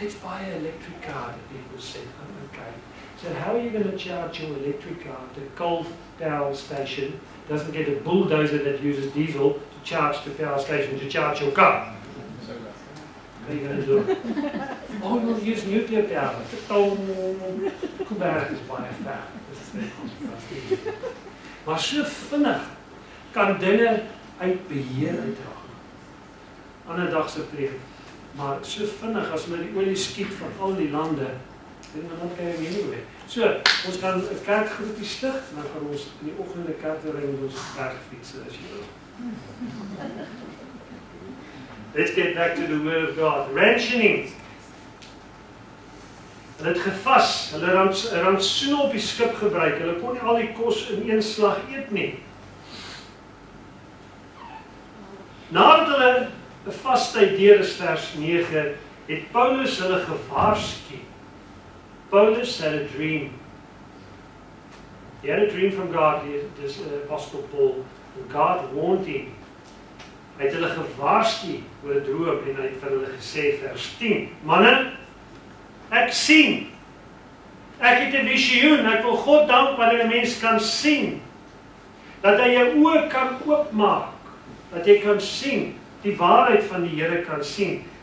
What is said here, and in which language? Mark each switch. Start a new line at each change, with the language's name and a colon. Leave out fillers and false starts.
English: Let's buy an electric car, the people said. Oh, okay. So how are you going to charge your electric car? The coal power station doesn't get a bulldozer that uses diesel to charge the power station to charge your car. What are you going to do? Oh, we'll use nuclear power.
Afrikaans: Kuiberg is baie ver. Maar so vinnig kan dinge uit beheer uitraak. Ander dag se preek. Maar so vinnig as hulle die olie skiet van al die lande, dan kan jy nie meer. So, ons gaan 'n kerkgroepie stig, dan gaan ons in die oggend 'n kerk ry met ons bergfiets as jy wil.
English: Let's get back to the word of God. Rationing.
Afrikaans: Hulle het gevas, hulle rantsoene op die skip gebruik, hulle kon nie al die kos in een slag eet nie. Nadat hulle 'n vastyd deur is, vers 9, het Paulus hulle gewaarsku.
English: Paulus had a dream. He had a dream from God, this Apostle Paul. God warned him.
Afrikaans: Hy het hulle gewaarsku oor 'n droom en hy het vir hulle gesê, vers 10, manne, ek sien. Ek het 'n visioen, ek wil God dank wanneer 'n mens kan sien. Dat hy jou oë kan oopmaak, dat jy kan sien, die waarheid van die Here kan sien.